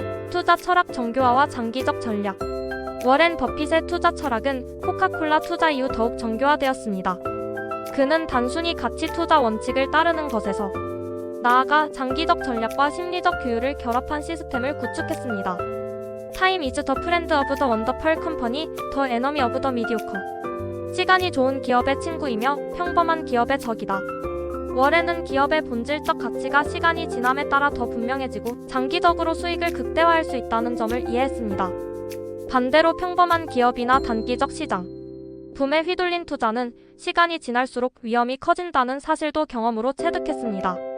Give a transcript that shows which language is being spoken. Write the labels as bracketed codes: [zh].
[ko] 투자 철학 정교화와 장기적 전략. 워렌 버핏의 투자 철학은 코카콜라 투자 이후 더욱 정교화되었습니다. 그는 단순히 가치 투자 원칙을 따르는 것에서 나아가 장기적 전략과 심리적 규율을 결합한 시스템을 구축했습니다. [en] Time is the friend of the wonderful company, the enemy of the mediocre. [ko] 시간이 좋은 기업의 친구이며 평범한 기업의 적이다. 워렌은 기업의 본질적 가치가 시간이 지남에 따라 더 분명해지고 장기적으로 수익을 극대화할 수 있다는 점을 이해했습니다. 반대로 평범한 기업이나 단기적 시장, 붐에 휘둘린 투자는 시간이 지날수록 위험이 커진다는 사실도 경험으로 체득했습니다.